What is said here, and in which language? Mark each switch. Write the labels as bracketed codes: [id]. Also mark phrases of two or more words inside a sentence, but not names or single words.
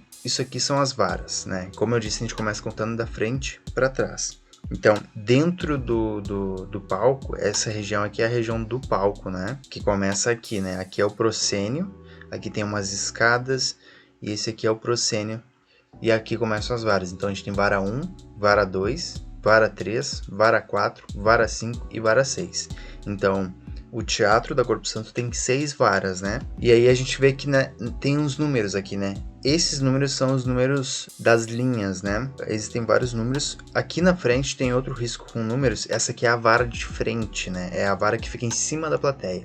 [pt] Isso aqui são as varas, né? Como eu disse, a gente começa contando da frente para trás. Então, dentro do palco, essa região aqui é a região do palco, né? Que começa aqui, né? Aqui é o proscênio, aqui tem umas escadas, e esse aqui é o proscênio, e aqui começam as varas. Então, a gente tem vara 1, vara 2, vara 3, vara 4, vara 5 e vara 6. Então, o Teatro da Corpo Santo tem 6 varas, né? E aí a gente vê que, né, tem uns números aqui, né? Esses números são os números das linhas, né? Existem vários números. Aqui na frente tem outro risco com números. Essa aqui é a vara de frente, né? É a vara que fica em cima da plateia.